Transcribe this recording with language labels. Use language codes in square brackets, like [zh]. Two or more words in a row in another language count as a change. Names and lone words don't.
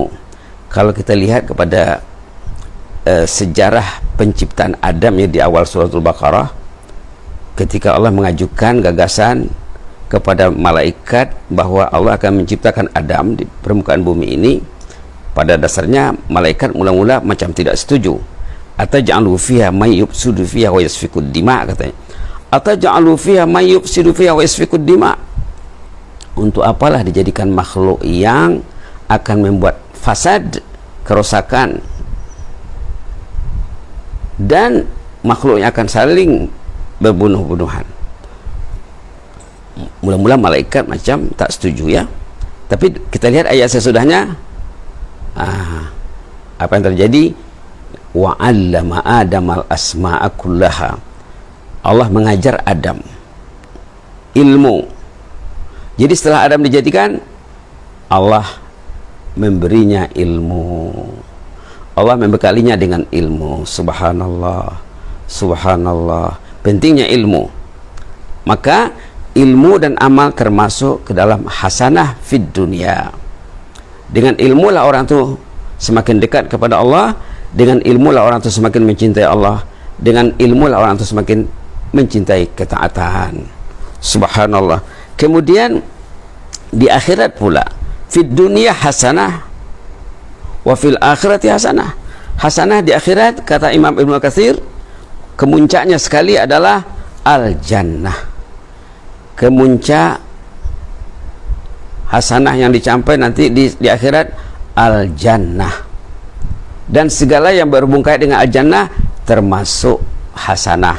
[ms] Kalau kita lihat kepada sejarah penciptaan Adam ya, di awal suratul Baqarah, ketika Allah mengajukan gagasan kepada malaikat bahwa Allah akan menciptakan Adam di permukaan bumi ini, pada dasarnya malaikat mula-mula macam tidak setuju. [ar] أتجعل فيها من يفسد فيها ويسفك الدماء, katanya. أتجعل فيها من يفسد فيها ويسفك الدماء. [ms] Untuk apalah dijadikan makhluk yang akan membuat fasad, kerosakan, dan makhluk yang akan saling berbunuh-bunuhan. Mula-mula malaikat macam tak setuju ya. Tapi kita lihat ayat sesudahnya, apa yang terjadi? [ar] وعلم آدم الأسماء كلها. [ms] Allah mengajar Adam ilmu. Jadi setelah Adam dijadikan, Allah memberinya ilmu. Allah membekalinya dengan ilmu. Subhanallah, subhanallah. Pentingnya ilmu. Maka ilmu dan amal termasuk ke dalam [ar] حسنة في الدنيا. [ms] Dengan ilmu lah orang tu semakin dekat kepada Allah. Dengan ilmu lah orang tu semakin mencintai Allah. Dengan ilmu lah orang tu semakin mencintai ketaatan. Subhanallah. Kemudian di akhirat pula, [ar] في الدنيا حسنة وفي الآخرة حسنة. [ms] Hasanah di akhirat, kata Imam Ibnu Katsir, kemuncaknya sekali adalah al-jannah. Kemuncak hasanah yang dicapai nanti di akhirat al-jannah. Dan segala yang berhubung kait dengan al-jannah termasuk hasanah.